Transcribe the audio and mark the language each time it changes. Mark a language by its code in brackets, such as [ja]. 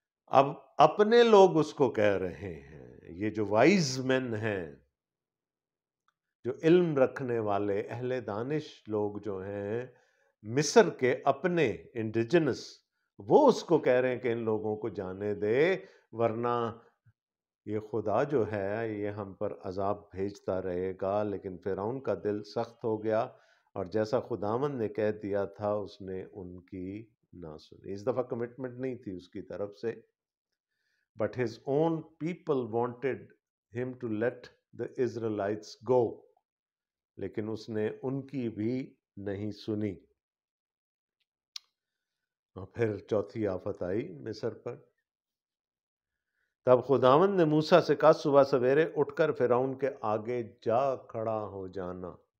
[ur] اب اپنے لوگ اس کو کہہ رہے ہیں، یہ جو وائز مین ہیں، جو علم رکھنے والے اہل دانش لوگ جو ہیں مصر کے اپنے انڈیجنس، وہ اس کو کہہ رہے ہیں کہ ان لوگوں کو جانے دے، ورنہ یہ خدا جو ہے یہ ہم پر عذاب بھیجتا رہے گا. لیکن فرعون کا دل سخت ہو گیا، اور جیسا خداوند نے کہہ دیا تھا اس نے ان کی نہ سنی. اس دفعہ کمٹمنٹ نہیں تھی اس کی طرف سے. [en] But his own people wanted him to let the Israelites go. [ur] لیکن اس نے ان کی بھی نہیں سنی. اور پھر چوتھی آفت آئی مصر پر. تب خداوند نے موسیٰ سے کہا صبح سویرے اٹھ کر فرعون کے آگے جا کھڑا ہو جانا.